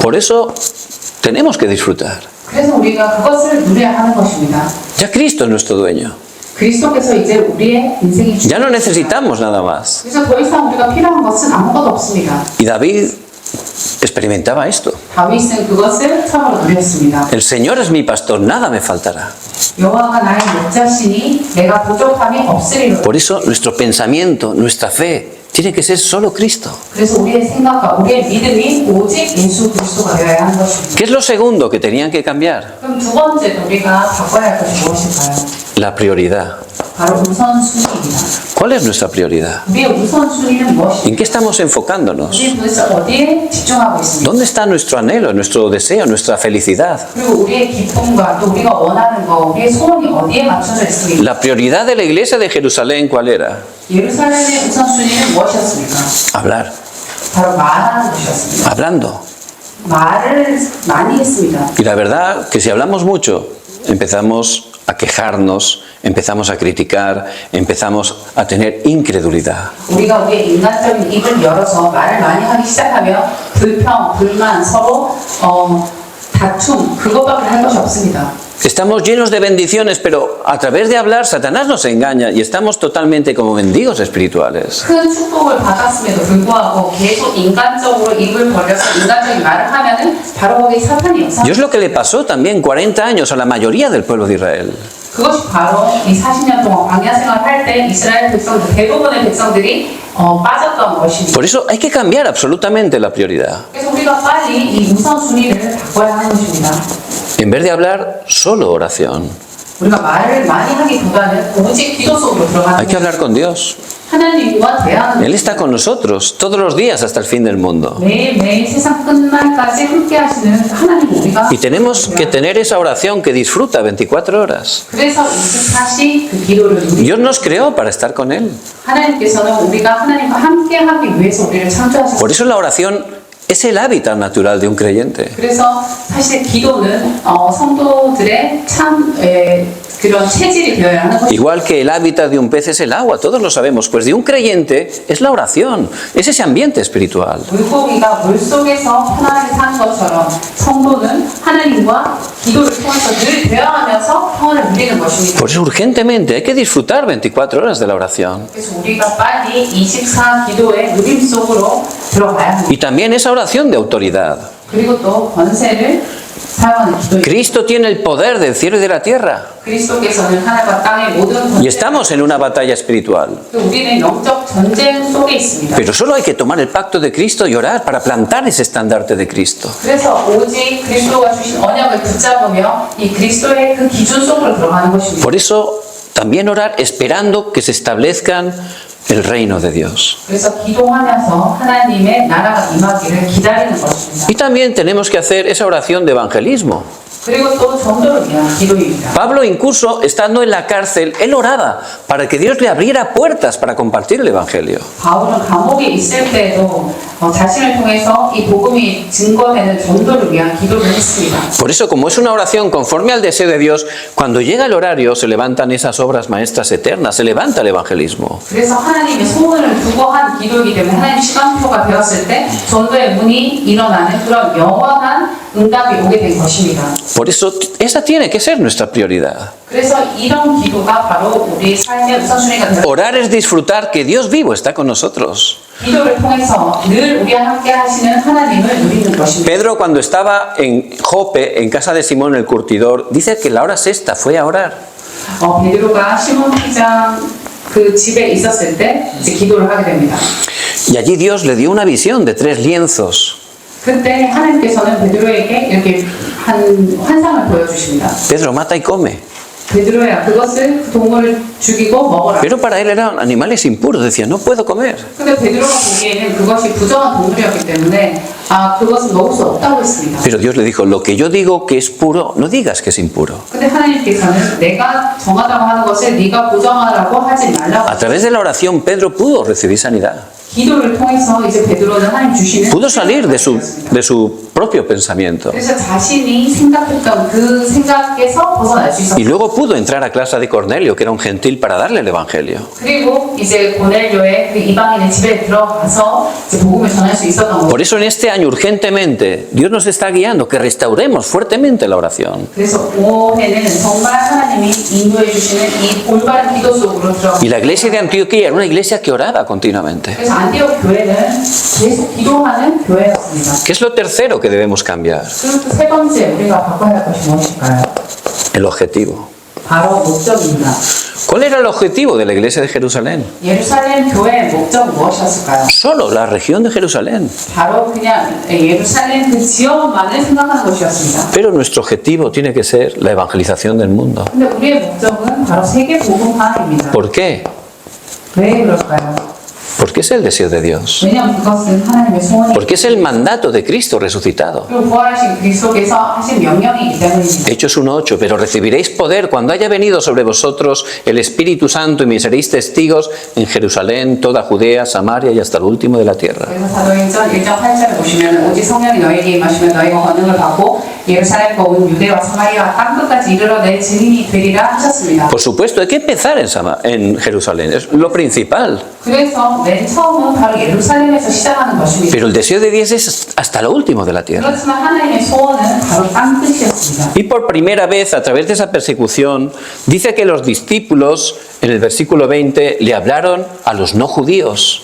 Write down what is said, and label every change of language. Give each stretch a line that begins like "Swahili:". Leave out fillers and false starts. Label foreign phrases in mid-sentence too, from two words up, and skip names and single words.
Spanish: Por eso tenemos que disfrutar.
Korean: 그래서 우리가 그것을 누려야 하는 것입니다.
Spanish: Ya Cristo es nuestro dueño.
Korean: 그리스도께서 이제 우리의 인생이
Spanish: Ya no necesitamos nada más.
Korean: 그래서 더 이상 우리가 필요한 것은 아무것도 없습니다.
Spanish: Y David experimentaba esto.
Korean: 다윗은 그것을 처음으로 누렸습니다.
Spanish: El Señor es mi pastor, nada me faltará.
Korean: 여호와가 나의 목자시니 내가 부족함이 없으리로다.
Spanish: Por eso nuestro pensamiento, nuestra fe, tiene que ser solo Cristo.
Korean: 그래서 우리의 생각과 우리의 믿음이 오직 예수 그리스도가 되어야 하는 것입니다.
Spanish: ¿Qué es lo segundo que tenían que cambiar?
Korean: 그럼 두 번째 우리가 바꿔야 할 것이 무엇일까요?
Spanish: La prioridad.
Korean: 바로 우선순위입니다.
Spanish: ¿Cuál es nuestra prioridad?
Korean: 우리의 우선순위는 무엇입니까?
Spanish: ¿En qué estamos enfocándonos?
Korean: 우리 도대체 어디에 집중하고 있습니까?
Spanish: ¿Dónde está nuestro anhelo, nuestro deseo, nuestra felicidad?
Korean: 그리고 우리의 기쁨과 또 우리가 원하는 거, 우리의 소원이 어디에 맞춰져 있습니까?
Spanish: La prioridad de la iglesia de Jerusalén, ¿cuál era?
Korean: 예루살렘의 우선순위는 무엇이었습니까?
Spanish: Hablar.
Korean: 바로 말하는 것이었습니다.
Spanish: Hablando.
Korean: 말을 많이 했습니다.
Spanish: Y la verdad que si hablamos mucho, empezamos a quejarnos, empezamos a criticar, empezamos a tener incredulidad.
Korean: 우리가 우리의 인간적인 입을 열어서 말을 많이 하기 시작하면 불평, 불만, 서로 다툼, 그것밖에 할 것이 없습니다.
Spanish: Estamos llenos de bendiciones, pero a través de hablar Satanás nos engaña y estamos totalmente como mendigos espirituales.
Korean: 큰 축복을 받았음에도 불구하고 계속 인간적으로 입을 벌려서 인간적인 말을 하면은 바로 거기 사탄이
Spanish: Y
Korean: 역사.
Spanish: es lo que le pasó también 40 años a la mayoría del pueblo de Israel.
Korean: 그것이 바로 이 40년 동안 광야 생활을 할 때 이스라엘 백성들 대부분의 백성들이 빠졌던 것입니다.
Spanish: Por eso hay que cambiar absolutamente la prioridad.
Korean: 그래서 우리가 빨리 이 우선순위를 바꿔야 하는 것입니다.
Spanish: En vez de hablar, solo oración.
Korean: 우리가 말을 많이 하기보다는 오직 기도 속으로 들어가는
Spanish: Hay que
Korean: 것입니다.
Spanish: hablar con Dios.
Korean: 하나님과 대화하는
Spanish: Él está con nosotros todos los días hasta el fin del mundo.
Korean: 매일매일 세상 끝날까지 함께 하시는 하나님 우리가
Spanish: Y tenemos que tener esa oración que disfruta 24 horas.
Korean: 그래서 24시 그 기도를 누리고
Spanish: Dios nos creó para estar con Él.
Korean: 하나님께서는 우리가 하나님과 함께 하기 위해서 우리를 창조하셨습니다.
Spanish: Por eso la oración es el hábitat natural de un creyente.
Korean: 그래서 사실 기도는 성도들의 참 그런 체질이 되어야 하는 것입니다.
Spanish: Igual que el hábitat de un pez es el agua, todos lo sabemos. Pues de un creyente es la oración, es ese ambiente espiritual.
Korean: 물고기가 물속에서 편안하게 사는 것처럼 성도는 하나님과 기도를 통해서 늘 대화하면서 평안을 누리는 것입니다.
Spanish: Por eso urgentemente hay que disfrutar 24 horas de la oración.
Korean: 그래서 우리가 빨리 24 기도의 누림 속으로 들어가야 합니다.
Spanish: Y también esa oración de autoridad.
Korean: 그리고 또 권세를 사용하는 기도입니다.
Spanish: Cristo tiene el poder del cielo y de la tierra.
Korean: 그리스도께서는 하늘과 땅의 모든
Spanish: Y
Korean: 권세,
Spanish: estamos en una batalla espiritual.
Korean: 우리는 영적 전쟁 속에 있습니다.
Spanish: Pero solo hay que tomar el pacto de Cristo y orar para plantar ese estandarte de Cristo.
Korean: 그래서 오직 그리스도가 주신 언약을 붙잡으며 이 그리스도의 그 기준 속으로 들어가는 것입니다.
Spanish: Por eso también orar esperando que se establezcan el reino de Dios.
Korean: 그래서 기도하면서 하나님의 나라가 임하기를 기다리는 것입니다.
Spanish: Y también tenemos que hacer esa oración de evangelismo.
Korean: 그리고 또 전도를 위한 기도입니다.
Spanish: Pablo, incluso estando en la cárcel, él oraba para que Dios le abriera puertas para compartir el evangelio.
Korean: 바울은 감옥에 있을 때도 자신을 통해서 이 복음이 증거되는 전도를 위한 기도를 했습니다.
Spanish: Por eso, como es una oración conforme al deseo de Dios, cuando llega el horario se levantan esas obras maestras eternas, se levanta el evangelismo.
Korean: 그래서 하나님의 소원을 두고 한 기도이기 때문에 하나님 시간표가 되었을 때 전도의 문이 일어나는 그런 영원한 응답이 오게 된 것입니다.
Spanish: Por eso, esa tiene que ser nuestra prioridad.
Korean: 그래서 이런 기도가 바로 우리 삶의 우선순위가 되었습니다.
Spanish: Orar es disfrutar que Dios vivo está con nosotros.
Korean: 기도를 통해서 늘 우리와 함께 하시는 하나님을 누리는 것입니다.
Spanish: Pedro, cuando estaba en Jope, en casa de Simón el curtidor, dice que la hora sexta fue a orar.
Korean: 베드로가 시몬 회장 그 집에 있었을 때 이제 기도를 하게 됩니다.
Spanish: Y allí Dios le dio una visión de 3 lienzos.
Korean: 그때 하나님께서는 베드로에게 이렇게 한 환상을 보여주십니다.
Spanish: Pedro, mata y come.
Korean: 베드로야, 그것을 그 동물을 죽이고 먹어라.
Spanish: Pero para él eran animales impuros, decía, no puedo comer.
Korean: 근데 베드로가 보기에는 그것이 부정한 동물이었기 때문에 그것은 먹을 수 없다고 했습니다.
Spanish: Pero Dios le dijo, lo que yo digo que es puro, no digas que es impuro.
Korean: 근데 하나님께서는 내가 정하다고 하는 것을 네가 부정하라고 하지 말라고.
Spanish: A través de la oración, Pedro pudo recibir sanidad.
Korean: 기도를 통해서 이제 베드로는 하나님 주시는
Spanish: Pudo salir de su propio pensamiento.
Korean: 그래서 자신이 생각했던 그 생각에서 벗어날 수 있었어요.
Spanish: Y luego pudo entrar a casa de Cornelio, que era un gentil, para darle el evangelio.
Korean: 그리고 이제 고넬료의 그 이방인의 집에 들어가서 이제 복음을 전할 수 있었던 거예요.
Spanish: Por eso en este año urgentemente Dios nos está guiando que restauremos fuertemente la oración.
Korean: 그래서 올해는 정말 하나님이 인도해 주시는 이 올바른 기도 속으로 들어가.
Spanish: Y la iglesia de Antioquía era una iglesia que oraba continuamente.
Korean: 그래서 안디옥 교회는 계속 기도하는 교회였습니다.
Spanish: ¿Qué es lo tercero que debemos cambiar?
Korean: 그리고 또 세 번째 우리가 바꿔야 할 것이 무엇일까요?
Spanish: El objetivo.
Korean: 바로 목적입니다.
Spanish: ¿Cuál era el objetivo de la iglesia de Jerusalén?
Korean: 예루살렘 교회의 목적은 무엇이었을까요?
Spanish: Solo la región de Jerusalén.
Korean: 바로 그냥 예루살렘 그 지역만을 생각하는 것이었습니다.
Spanish: Pero nuestro objetivo tiene que ser la evangelización del mundo.
Korean: 근데 우리의 목적은 바로 세계 복음화입니다.
Spanish: ¿Por qué?
Korean: 왜 그럴까요?
Spanish: Porque es el deseo de Dios.
Korean: 왜냐하면 그것은 하나님의 소원이고
Spanish: Porque es el mandato de Cristo resucitado.
Korean: 부활하신 그리스도께서 하신 명령이기 때문입니다.
Spanish: Hechos 1:8, pero recibiréis poder cuando haya venido sobre vosotros el Espíritu Santo y me seréis testigos en Jerusalén, toda Judea, Samaria y hasta el último de la tierra.
Korean: 그래서 사도행전 1장 8절을 보시면 오직 성령이 너에게 임하시면 너희가 권능을 받고 예루살렘과 온 유대와 사마리아 땅 끝까지 이르러 내 증인이 되리라 하셨습니다.
Spanish: Por supuesto, hay que empezar en Jerusalén, es lo principal.
Korean: 그래서 맨 처음은 바로 예루살렘에서 시작하는 것입니다.
Spanish: Pero el deseo de Dios es hasta lo último de la tierra.
Korean: 그렇지만 하나님의 소원은 바로 땅 끝이었습니다.
Spanish: Y por primera vez, a través de esa persecución, dice que los discípulos, en el versículo 20, le hablaron a los no judíos.